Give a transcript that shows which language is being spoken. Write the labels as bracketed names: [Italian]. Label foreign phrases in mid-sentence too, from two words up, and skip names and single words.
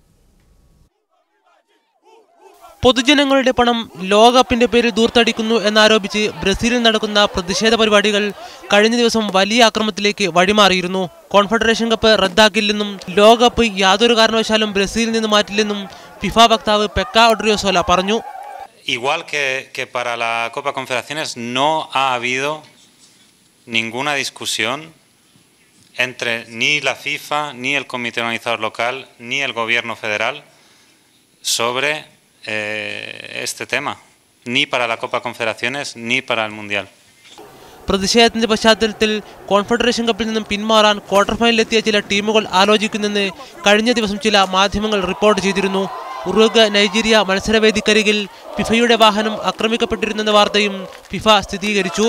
[Malayalam] പൊതുജനങ്ങളുടെ പണം ലോകകപ്പിന്റെ പേരിൽ ദൂർത്തടിക്കുന്നു എന്നാരോപിച്ച് ബ്രസീലിൽ നടക്കുന്ന പ്രതിഷേധ പരിപാടികൾ കഴിഞ്ഞ ദിവസം വലിയ അക്രമത്തിലേക്ക് വഴിമാറിയിരുന്നു. കോൺഫെഡറേഷൻ കപ്പ് റദ്ദാക്കില്ലെന്നും ലോകകപ്പ് യാതൊരു കാരണവശാലും ബ്രസീലിൽ നിന്ന് മാറ്റില്ലെന്നും ഫിഫ വക്താവ് പെക്ക ഒഡ്രിയോസോല പറഞ്ഞു. [Spanish] Igual que para la Copa Confederaciones no ha habido ninguna discusión entre ni la FIFA, ni el Comité Organizador Local, ni el Gobierno Federal sobre este tema, ni para la Copa Confederaciones, ni para el Mundial. [Malayalam] പ്രതിഷേധത്തിന്റെ പശ്ചാത്തലത്തിൽ കോൺഫെഡറേഷൻ കപ്പിൽ നിന്നും പിന്മാറാൻ ക്വാർട്ടർ ഫൈനലിലെത്തിയ ചില ടീമുകൾ ആലോചിക്കുന്നെന്ന് കഴിഞ്ഞ ദിവസം ചില മാധ്യമങ്ങൾ റിപ്പോർട്ട് ചെയ്തിരുന്നു. ഉറുഗ്വ നൈജീരിയ മത്സരവേദിക്കരികിൽ ഫിഫയുടെ വാഹനം ആക്രമിക്കപ്പെട്ടിരുന്നെന്ന വാർത്തയും ഫിഫ സ്ഥിരീകരിച്ചു.